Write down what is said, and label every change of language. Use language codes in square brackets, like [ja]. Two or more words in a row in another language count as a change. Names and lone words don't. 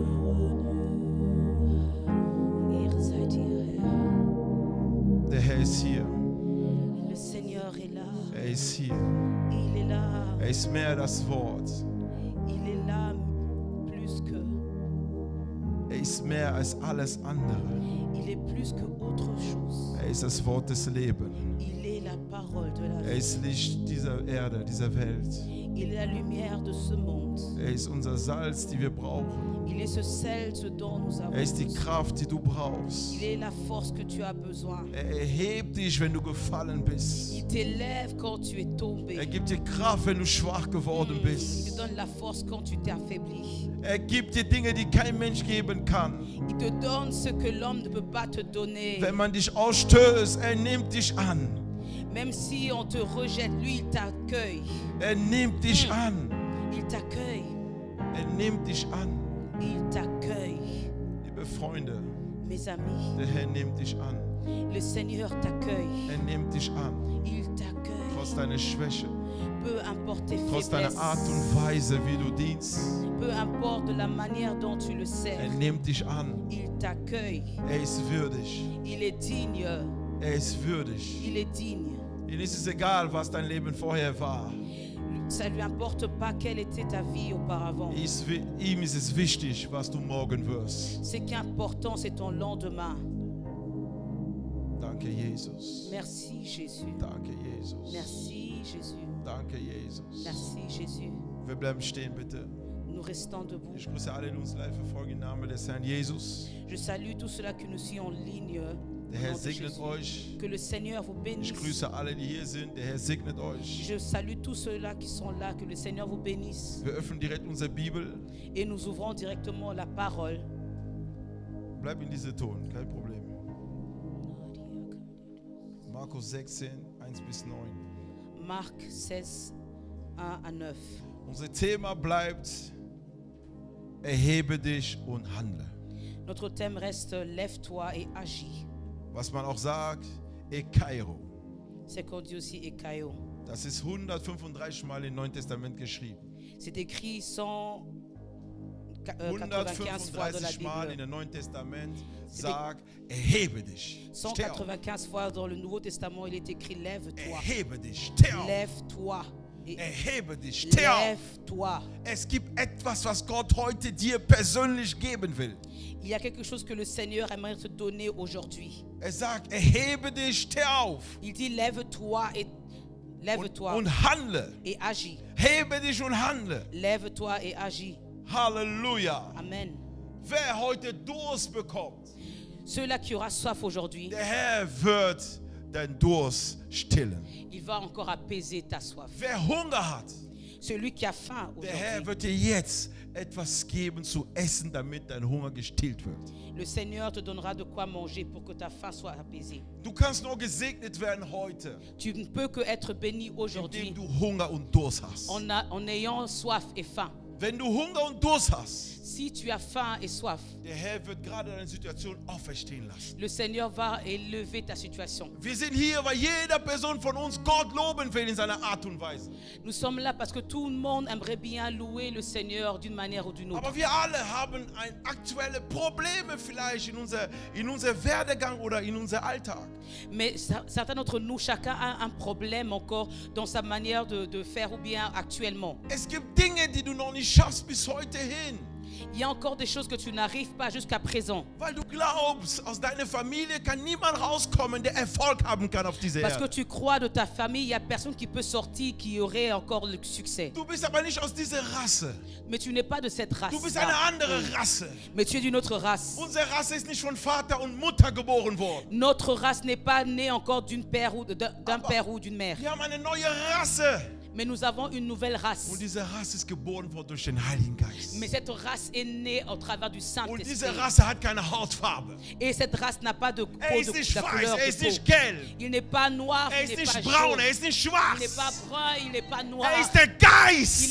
[de] Der Herr ist hier. [fr] Le Seigneur est là. [de] Er ist hier. [fr] Il est là. [de] Er ist mehr das Wort. [fr] Il est là plus que. [de] Er ist mehr als alles andere. [fr] Il est plus que autre chose. [de] Er ist das Wort des Lebens. [fr] Il est la parole de la vie. [de] Er ist Licht dieser Erde, dieser Welt. [fr] Il est la lumière de ce monde. [de] Er ist unser Salz, die wir brauchen. [fr] Il est ce sel ce dont nous avons [de] Er ist die [fr] besoin. [de] Kraft, die du brauchst. [fr] Il est la force que tu as besoin. [de] Er erhebt dich, wenn du gefallen bist. [fr] Il t'élève quand tu es tombé. [de] Er gibt dir Kraft, wenn du schwach geworden [fr] Il te [de] bist. [fr] donne la force quand tu t'es affaibli. [de] Er gibt dir Dinge, die kein Mensch geben kann. [fr] Il te donne ce que l'homme ne peut pas te donner. [de] Wenn man dich ausstößt, er nimmt dich an. [fr] Même si on te rejette, lui, il t'accueille. [de] Er nimmt dich an. [fr] Il t'accueille. [de] Er nimmt dich an. [fr] Il t'accueille. [de] Liebe Freunde, [fr] Mes amis, [de] der Herr nimmt dich an. [fr] le Seigneur t'accueille. [de] Er nimmt dich an. [fr] Il t'accueille. [de] Trotz deiner Schwäche, [fr] Peu importe tes [de] trotz deiner Art [fr] faiblesses. [de] und Weise, wie du dienst. [fr] Peu importe la manière dont tu le [de] Er [fr] sers. [de] nimmt dich an. [fr] Il t'accueille. [de] Er ist würdig. [fr] Il est digne. [de] Er ist würdig. [fr] Il est digne. [de] Ihm ist es egal, was dein Leben vorher war. [fr] Ça ne lui importe pas quelle était ta vie auparavant. [de] Ihm ist es wichtig, was du morgen wirst. [fr] Ce qui est important, c'est ton lendemain. [de] Danke, Jesus. [fr] Merci Jésus. [de] Danke, Jesus. [fr] Merci Jésus. [de] Danke, Jesus. [fr] Merci Jésus. [de] Wir bleiben stehen, bitte. [fr] Nous restons debout. [de] Ich grüße alle, die uns live verfolgen im Namen des Herrn Jesus. [fr] Je salue tous ceux-là qui nous suivent en ligne. [de] Der [fr] au [de] Herr [fr] nom de [de] segnet [fr] Jésus. [de] euch. [fr] Que le Seigneur vous bénisse. [de] Ich grüße alle, die hier sind. Der Herr segnet euch. [fr] Je salue tous ceux-là qui sont là. Que le Seigneur vous bénisse. [de] Wir öffnen direkt unsere Bibel. [fr] Et nous ouvrons directement la parole. [de] Bleib in diese Ton, kein Problem. Markus 16, 1 bis 9. [fr] Marc 16, 1 à 9. [de] Unser Thema bleibt, erhebe dich und handle. [fr] Notre thème reste lève-toi et agis. [de] Was man auch sagt, Ekairo. [fr] C'est qu'on dit aussi Ekaio. [de] Das ist 135 Mal im Neuen Testament geschrieben. [fr] C'est écrit 195 fois dans la [de] 135 Mal [fr] Bible. [de] im Neuen Testament sagt, erhebe dich. Steh auf. [fr] 195 fois dans le Nouveau Testament, il est écrit lève-toi. [de] Erhebe dich. Steh auf. [fr] Lève-toi. Et [de] Erhebe dich. Steh auf. [fr] lève-toi. [de] Es gibt etwas, was Gott heute dir persönlich geben will. [fr] Il y a quelque chose que le Seigneur aimerait te donner aujourd'hui. [de] Sagt, erhebe dich, steh auf. [fr] Il dit lève-toi et lève-toi [de] Und handle. [fr] et agis. [de] Hebe dich und handle. [fr] Lève-toi et agis. [de] Halleluja. Amen. Wer heute Durst bekommt, [fr] Ceux-là qui aura soif aujourd'hui, [de] der Herr wird deinen Durst stillen. [fr] il va encore apaiser ta soif. [de] Wer Hunger hat, [fr] Celui qui a faim [de] Der Herr [fr] aujourd'hui, [de] wird dir jetzt etwas geben zu essen, damit dein Hunger gestillt wird. [fr] le Seigneur te donnera de quoi manger pour que ta faim soit apaisée. [de] Du kannst nur gesegnet werden heute, [fr] Tu ne peux que être béni aujourd'hui [de] indem du Hunger und Durst hast. [fr] en ayant soif et faim. [de] Wenn du Hunger und Durst hast, [fr] Si tu as faim et soif, [de] der Herr wird gerade deine Situation auferstehen lassen. [fr] le Seigneur va élever ta situation. [de] Wir sind hier, weil jeder Person von uns Gott loben will in seiner Art und Weise. [fr] Nous sommes là parce que tout le monde aimerait bien louer le Seigneur d'une manière ou d'une autre. [de] Aber wir alle haben aktuelle Probleme vielleicht in unser Werdegang oder in unser Alltag. [fr] Mais certains d'entre nous, chacun a un problème encore dans sa manière de faire ou bien actuellement. [de] Es gibt Dinge, die du noch nicht schaffst bis heute hin. [fr] Il y a encore des choses que tu n'arrives pas jusqu'à présent. [de] Weil du glaubst, aus deiner Familie kann niemand rauskommen, der Erfolg haben kann auf dieser [fr] Parce que [de] Erde. [fr] tu crois de ta famille, il n'y a personne qui peut sortir qui aurait encore le succès. [de] Du bist aber nicht aus dieser Rasse. [fr] Mais tu n'es pas de cette race. [de] Du bist eine andere Rasse. [fr] Mais tu es d'une autre race. [de] Unsere Rasse ist nicht von Vater und Mutter geboren worden. [fr] Notre race n'est pas née encore d'un père ou d'une mère. [de] Wir haben eine neue Rasse. [fr] Mais nous avons une nouvelle [de] Und [fr] race. [de] diese Rasse ist geboren worden durch den Heiligen Geist. [fr] Mais cette race est née au travers du [de] Und [fr] Saint-Esprit. [de] diese Rasse hat keine Hautfarbe. [fr] Et cette race n'a pas de, [de] Er ist nicht [fr] la [de] weiß, [fr] couleur [de] er [fr] de [de] ist [fr] peau. [de] nicht gelb, [fr] Il n'est pas noir, [de] er [fr] il [de] ist [fr] n'est pas [de] nicht braun, [fr] jaune. [de] er ist nicht [fr] Il n'est pas [de] schwarz. [fr] brun, il n'est pas noir. [de] Er ist der [fr] Il [de] Geist.